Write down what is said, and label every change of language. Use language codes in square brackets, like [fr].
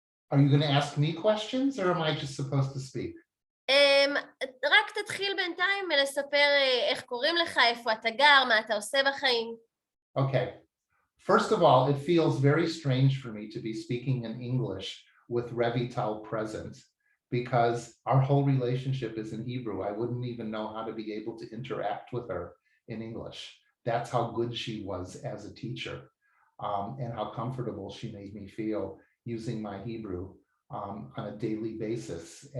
[en] Are you going to ask me questions or am I just supposed to speak? [he] רק תתחיל בינתיים לספר איך קוראים לך, איפה אתה גר, מה אתה עושה בחיים. [en] Okay. First of all, it feels very strange for me to be speaking in English with Revital present because our whole relationship is in Hebrew. I wouldn't even know how to be able to interact with her in English. That's how good she was as a teacher, and how comfortable she made me feel using my Hebrew on a daily basis.